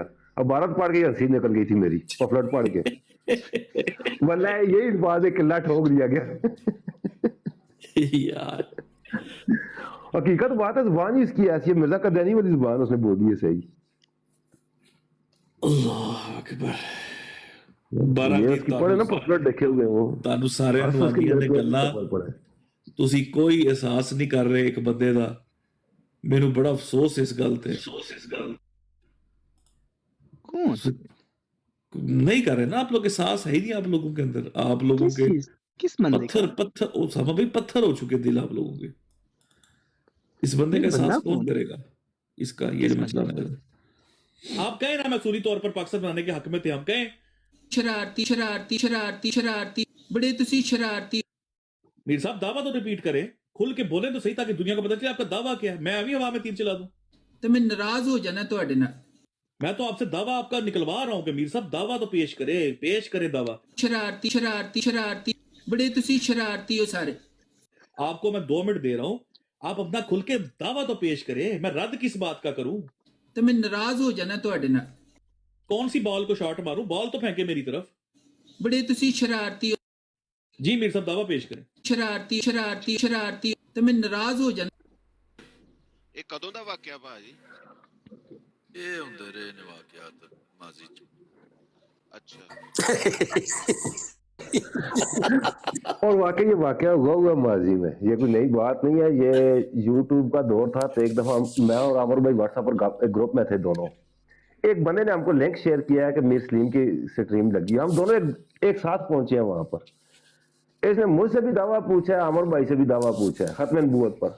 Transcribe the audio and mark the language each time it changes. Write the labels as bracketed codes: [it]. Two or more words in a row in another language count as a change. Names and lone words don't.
[ur] اب عبارت پڑھ کے ہنسی نکل گئی تھی میری پفلٹ پڑھ کے. واللہ یہی بات ہے قلعہ ٹھوک دیا گیا. یار حقیقت بات ہے زبان ہی اس کی ایسی ہے، مرزا قادیانی والی زبان اس نے بولی ہے صحیح. اللہ اکبر. یہ اس کی پڑھے نا پفلٹ لکھے ہوئے وہ [pa] ਤੁਹਾਨੂੰ ਸਾਰਿਆਂ ਨੂੰ [ur] اس کی [pa] ਆਉਂਦੀਆਂ ਨੇ ਗੱਲਾਂ, [ur] پڑھے. [pa] ਤੁਸੀਂ ਕੋਈ ਅਹਿਸਾਸ ਨਹੀਂ ਕਰ ਰਹੇ ਇੱਕ ਬੰਦੇ ਦਾ. ਮੈਨੂੰ ਬੜਾ ਅਫਸੋਸ ਇਸ ਗੱਲ ਤੇ. [ur] کون نہیں کر رہے نا آپ لوگ، احساس ہے ہی نہیں آپ لوگوں کے اندر. آپ لوگوں کس کے چیز کس بندے کا پتھر اسامہ بھائی پتھر ہو چکے دل آپ لوگوں کے. اس بندے یہ کا بندہ احساس کون کون کرے گا اس کا؟ یہ کس جو بندے مسئلہ ہے. آپ کہیں نا مسئولی طور پر پاکستان بنانے کے حق میں تھے، ہم کہیں [pa] شرارتی شرارتی شرارتی شرارتی بڑے تسی شرارتی. [ur] میر صاحب دعویٰ تو ریپیٹ کریں، کھل کے بولیں تو صحیح تاکہ دنیا کو پتہ چلے آپ کا دعویٰ کیا ہے. میں ابھی ہوا میں تیر چلا دوں. [pa] تو میں ناراض ہو جانا تواڈے نال. [ur] میں تو آپ سے دعویٰ آپ کا نکلوا رہا ہوں کہ میر صاحب دعویٰ تو پیش کرے دعویٰ. [pa] شرارتی شرارتی شرارتی بڑے تسی شرارتی ہو سارے. [ur] آپ کو میں 2 منٹ دے رہا ہوں، آپ اپنا کھل کے دعویٰ تو پیش کریں. میں رد کس بات کا کروں؟ [pa] تو میں ناراض ہو جانا تواڈے نال. [ur] کون سی بال کو شاٹ ماروں؟ بال تو پھینکے میری طرف. [pa] بڑے تسی شرارتی ہو. [ur] جی میر صاحب دعویٰ پیش کریں. [pa] شرارتی شرارتی شرارتی تو میں ناراض ہو جانا. ਇਹ ਕਦੋਂ ਦਾ ਵਾਕਿਆ ਭਾਜੀ? ਇਹ ਹੁੰਦੇ ਰਹੇ ਨੇ ਵਾਕਿਆਤ ਮਾਜ਼ੀ ਚ. ਅੱਛਾ [ur] اور واقعی یہ واقعہ ہوا ماضی میں، یہ کوئی نئی بات نہیں ہے. یہ یوٹیوب کا دور تھا تو ایک دفعہ میں اور عامر بھائی واٹس ایپ پر ایک گروپ میں تھے دونوں. ایک بندے نے ہم کو لنک شیئر کیا ہے کہ میر سلیم کی سٹریم لگی. ہم دونوں ایک ساتھ پہنچے ہیں وہاں پر. اس نے مجھ سے بھی دعویٰ پوچھا ہے، عامر بھائی سے بھی دعویٰ پوچھا ہے ختم نبوت پر.